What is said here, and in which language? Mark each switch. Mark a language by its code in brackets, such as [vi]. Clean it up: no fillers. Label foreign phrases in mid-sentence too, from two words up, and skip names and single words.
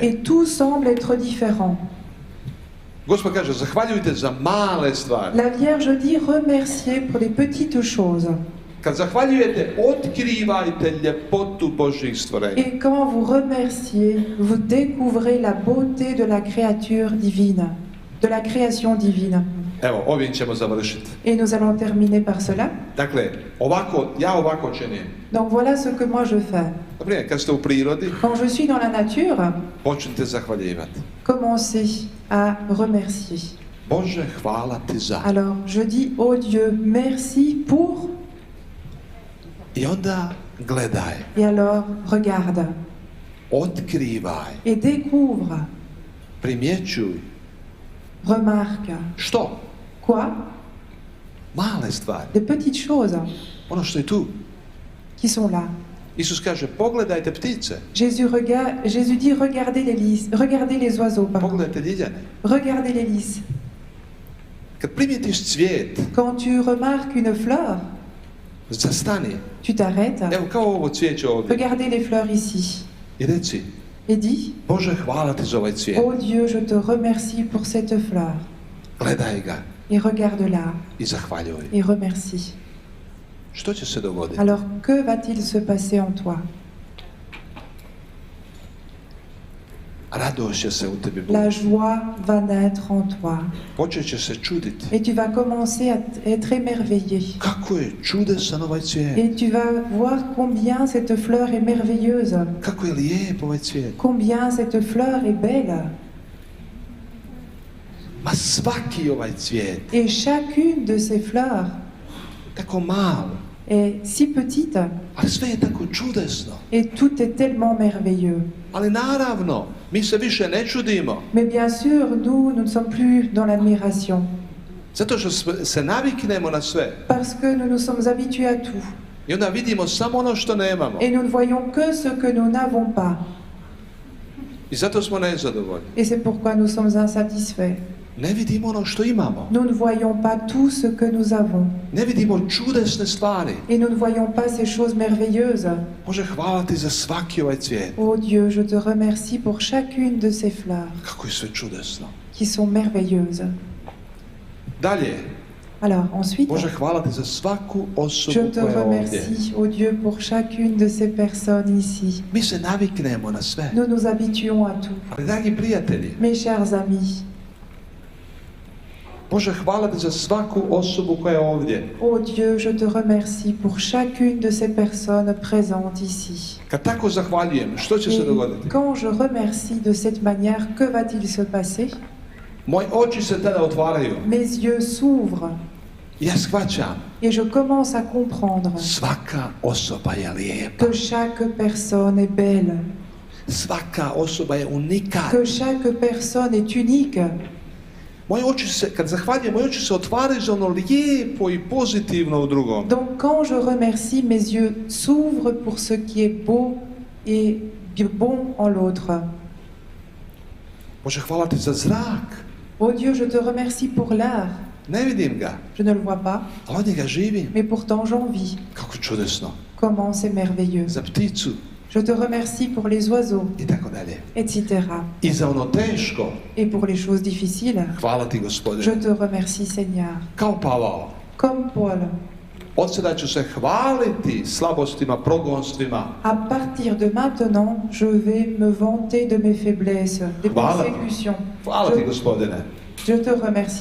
[fr] Et tout semble être différent. [hr] Gospod kaže, zahvaljujte za male stvari. [fr] La Vierge dit remercier pour les petites choses. [hr] Kad zahvaljujete, otkrivajte ljepotu Božjih stvorenja. [fr] Et quand vous remerciez, vous découvrez la beauté de la créature divine, de la création divine. [hr] Evo, ovim ćemo završiti. [fr] Et nous allons terminer par cela. [hr] Dakle, ja ovako činim. [fr] Donc voilà ce que moi je fais. [hr] Naprimjer, kad ste u prirodi, [fr] Quand je suis dans la nature, [hr] počnite zahvaljivati. [fr] commencez à remercier. [hr] Bože, hvala ti za. [fr] Alors je dis, oh Dieu, merci pour... [hr] I onda gledaj, [fr] Et alors, regarde [hr] otkrivaj, [fr] et découvre, [hr] primjećuj. [fr] remarque. [hr] Što? [fr] Quoi? [hr] Male stvari. [fr] Des petites choses [hr] Ono što je tu. [fr] qui sont là. [hr] Isus kaže, pogledajte ptice, [fr] Jésus dit, regardez les oiseaux, pardon. [hr] pogledajte ljiljane. [fr] Regardez les lys. [hr] Kad primijetiš cvijet, [fr] Quand tu remarques une fleur, [hr] zastani. [fr] tu t'arrêtes. [hr] Evo, kao ovo cvijeće ovdje. [fr] Regardez les fleurs ici. [hr] I reci, [fr] Et dis, [hr] Bože, hvala ti za ovaj cvijet. [fr] oh Dieu, je te remercie pour cette fleur. [hr] Gledaj ga [fr] Et regarde-la [hr] i zahvaljuj. [fr] et remercie. [hr] Što će se dogoditi? [fr] Alors, que va-t-il se passer en toi? [hr] Radost će se u tebi [fr] La [hr] buditi. [fr] joie va naître en toi. [hr] Počet će se čuditi. [fr] Et tu vas commencer à être émerveillé. [hr] Kako je čudesan ovaj cvijet. [fr] Et tu vas voir combien cette fleur est merveilleuse. [hr] Kako je lijep ovaj cvijet. [fr] Combien cette fleur est belle. [hr] Ma svaki ovaj cvijet, [fr] Et chacune de ces fleurs [hr] tako malo, [fr] est si petite [hr] ali sve je tako čudesno. [fr] et tout est tellement merveilleux. [hr] Ali naravno, mi se više ne čudimo. [fr] Mais bien sûr, nous ne sommes plus dans l'admiration. [hr] Zato što se naviknemo na sve. [fr] Parce que nous nous sommes habitués à tout. [hr] I onda vidimo samo ono što nemamo. [fr] Et nous ne voyons que ce que nous n'avons pas. [hr] I zato smo nezadovoljni. [fr] Et c'est pourquoi nous sommes insatisfaits. [hr] Ne vidimo ono što imamo. [fr] Nous ne voyons pas tout ce que nous avons. [hr] Ne vidimo čudesne stvari. [fr] Et nous ne voyons pas ces choses merveilleuses. [hr] Bože, hvala ti za svaki ovaj cvijet. [fr] Oh Dieu, je te remercie pour chacune de ces fleurs [hr] Kako je sve čudesno. [fr] qui sont merveilleuses. [hr] Dalje, [fr] Alors ensuite, [hr] Bože, hvala ti za svaku [fr] je [hr] osobu [fr] te [hr] koja je ovdje. [fr] remercie, oh Dieu, pour chacune de ces personnes ici. [hr] Mi se naviknemo na sve. [fr] Nous nous habituons à tout. [hr] Ali, dragi prijatelji, [fr] Mes chers amis, [hr] Bože, hvala ti za svaku osobu koja je ovdje. [fr] oh Dieu, je te remercie pour chacune de ces personnes présentes ici. [hr] Kad tako zahvaljujem, što će se [fr] Et [hr] dogoditi? [fr] quand je remercie de cette manière, que va-t-il se passer? [hr] Moji oči se tada otvaraju. [fr] Mes yeux s'ouvrent [hr] Ja shvaćam, [fr] et je commence à comprendre [hr] svaka osoba je lijepa. [fr] que chaque personne est belle, [hr] Svaka osoba je unikatna. [fr] que chaque personne est unique. [hr] Moje oči se, kad zahvaljujem, moje oči se otvaraju za ono lijepo i pozitivno u drugom. [fr] Donc quand je remercie, mes yeux s'ouvrent pour ce qui est beau et bon en l'autre. [hr] Bože, hvala ti za zrak. [fr] Oh Dieu, je te remercie pour l'air. [hr] Ne vidim ga, [fr] Je ne le vois pas, [hr] ali od njega živim. [fr] mais pourtant j'en vis. [hr] Kako čudesno. [fr] Comment c'est merveilleux. [hr] Za pticu [fr] Je te remercie pour les oiseaux, [hr] i tako dalje. [fr] etc. [hr] I za ono teško, [fr] Et pour les choses difficiles, [hr] hvala ti [fr] je [hr] Gospodine. [fr] te remercie Seigneur. [hr] Kao Pavao. [fr] Comme Paul, [hr] Od sada ću se hvaliti slabostima, progonstvima. [fr] à partir de maintenant, je vais me vanter de mes faiblesses, des Voilà. persécutions. [hr] Hvala ti Gospodine. [fr] Je te remercie